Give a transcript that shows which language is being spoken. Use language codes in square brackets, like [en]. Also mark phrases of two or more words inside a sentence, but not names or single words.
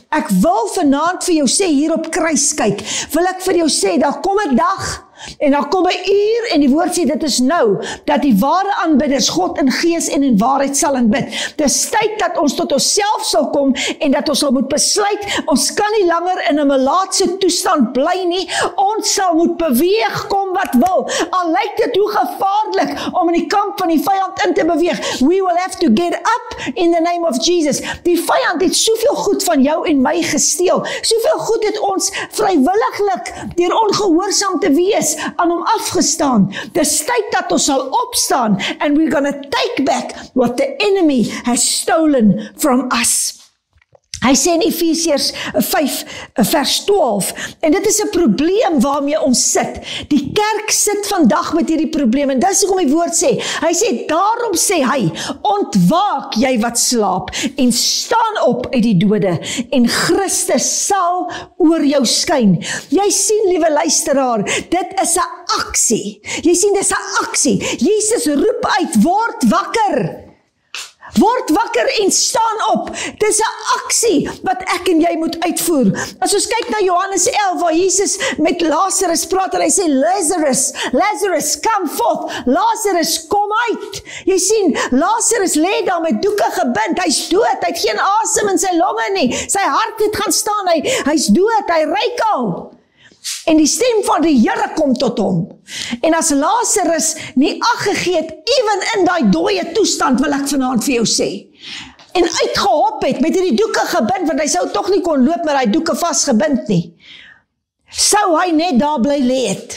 [af] Ek wil vanaand vir jou sê hier op Kruiskyk, wil ek vir jou sê, daar kom 'n dag en dan kom 'n uur en die woord sê dit is nou, dat die ware aanbidders God in gees en in waarheid sal aanbid. Dis tyd dat ons tot onsself sal kom en dat ons sal moet besluit, ons kan nie langer in 'n melaatse toestand bly nie, ons sal moet beweeg, kom wat wil, al lyk dit hoe gevaarlik om in die kamp van die vyand in te beweeg, [en] we will have to get up in the name of Jesus. [af] Die vyand het soveel goed van jou en my gesteel, soveel goed het ons vrywilliglik deur ongehoorsaam te wees aan hom afgestaan. Dis tyd dat ons sal opstaan [en] and we're gonna take back what the enemy has stolen from us. [af] Hy sê in Efesiërs 5 vers 12, en dit is 'n probleem waarmee ons sit. Die kerk sit vandag met hierdie probleem, en dis hoekom die woord sê, hy sê, daarom sê hy, ontwaak jy wat slaap, en staan op uit die dode, en Christus sal oor jou skyn. Jy sien, liewe luisteraar, dit is 'n aksie. Jy sien, dit is 'n aksie. Jesus roep uit, word wakker. Word wakker en staan op. Dis 'n aksie wat ek en jy moet uitvoer. As ons kyk na Johannes 11 waar Jesus met Lazarus praat en hy sê, Lazarus, [en] come forth. [af] Lazarus, kom uit. Jy sien, Lazarus lê daar met doeke gebind. Hy's dood. Hy het geen asem in sy longe nie. Sy hart het gaan staan. Hy's dood. Hy ryk al. En die stem van die Here kom tot hom. En as Lazarus nie ag gegee het, ewen in daai dooie toestand, wil ek vanaand vir jou sê, en uitgehop het, met hierdie doeke gebind, want hy sou tog nie kon loop met daai doeke vasgebind nie, sou hy net daar bly lê het.